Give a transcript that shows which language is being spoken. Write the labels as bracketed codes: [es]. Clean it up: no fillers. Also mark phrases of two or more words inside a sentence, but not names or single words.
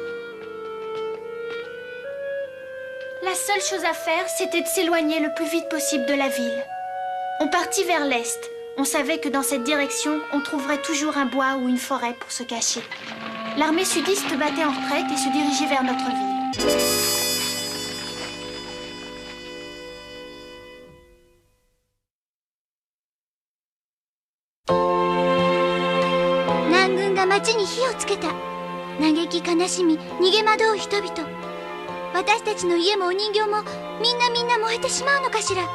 [fr] La seule chose à faire, c'était de s'éloigner le plus vite possible de la ville. On partit vers l'est. On savait que dans cette direction, on trouverait toujours un bois ou une forêt pour se cacher. L'armée sudiste battait en retraite et se dirigeait vers notre ville. [ja] 南軍が町に火をつけた。嘆き悲しみ逃げ惑う人々。私たちの家もお人形もみんな燃えてしまうのかしら。